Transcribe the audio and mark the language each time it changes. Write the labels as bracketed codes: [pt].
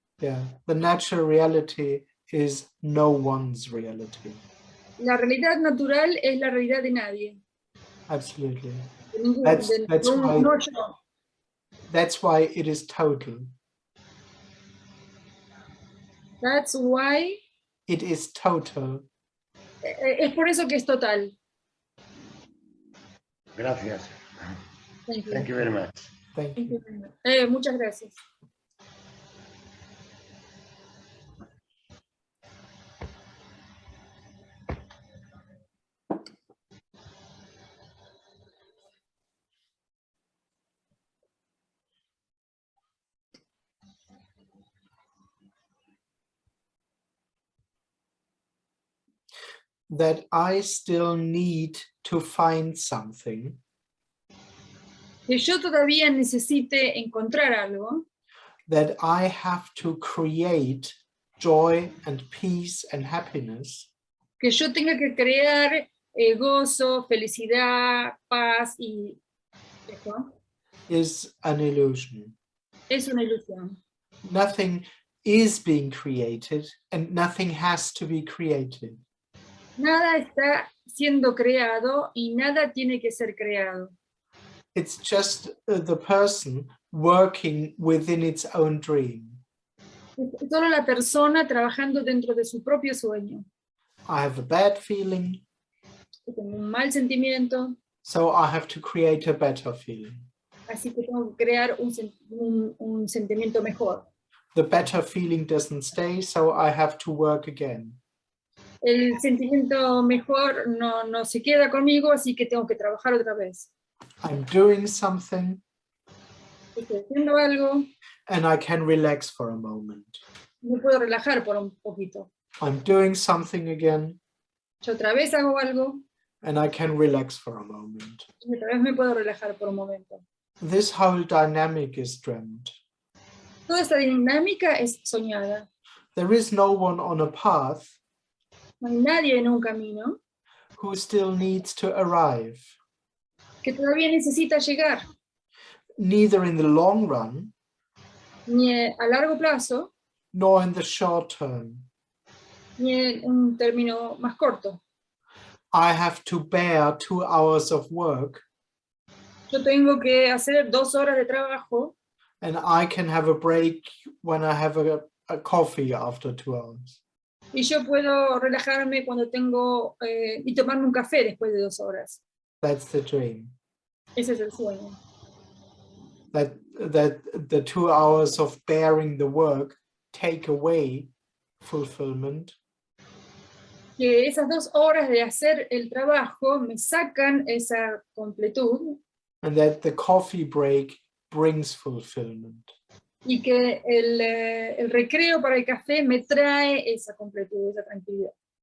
[en] Yeah, the natural reality is no one's reality. [es] La realidad natural es la realidad de nadie. [en] Absolutely. [es] De ningún, [en] That's why- [es] no yo. [en] That's why it is total. That's why. It is total. [es] Es por eso que es total. Gracias. [en] Thank you. Thank you very much. Thank Thank you. you very much. [es] Muchas gracias. [en] That I still need to find something [es] Que yo todavía necesite encontrar algo, [en] that I have to create joy and peace and happiness [es] que yo tenga que crear gozo, felicidad, paz y eso, [en] is an illusion. [es] es una ilusión. [en] Nothing is being created and nothing has to be created. [es] Nada está siendo creado y nada tiene que ser creado. [en] It's just the person working within its own dream. [es] Es solo la persona trabajando dentro de su propio sueño. [en] I have a bad feeling, [es] Yo tengo un mal sentimiento, [en] so I have to create a better feeling. [es] así que tengo que crear un sentimiento mejor. [en] The better feeling doesn't stay, so I have to work again. [es] El sentimiento mejor no se queda conmigo, así que tengo que trabajar otra vez. [en] I'm doing something, [es] Estoy haciendo algo, [en] and I can relax for a moment. [es] me puedo relajar por un poquito. [en] I'm doing something again, [es] Yo otra vez hago algo, [en] and I can relax for a moment. [es] y otra vez me puedo relajar por un momento. [en] This whole dynamic is dreamt. [es] Toda esta dinámica es soñada. [en] There is no one on a path [es] No hay nadie en un camino [en] who still needs to arrive, [es] que todavía necesita llegar, [en] neither in the long run [es] ni a largo plazo, [en] nor in the short term. [es] ni en un término más corto. [en] I have to bear 2 hours of work, [es] Yo tengo que hacer 2 horas de trabajo [en] and I can have a break when I have a coffee after 2 hours. [es] y yo puedo relajarme cuando tengo y tomarme un café después de 2 horas. [en] That's the dream. [es] Ese es el sueño. [en] That the 2 hours of bearing the work take away fulfillment, [es] Que esas 2 horas de hacer el trabajo me sacan esa completud [en] and that the coffee break brings fulfillment. [es] y que el recreo para el café me trae esa completud, esa tranquilidad.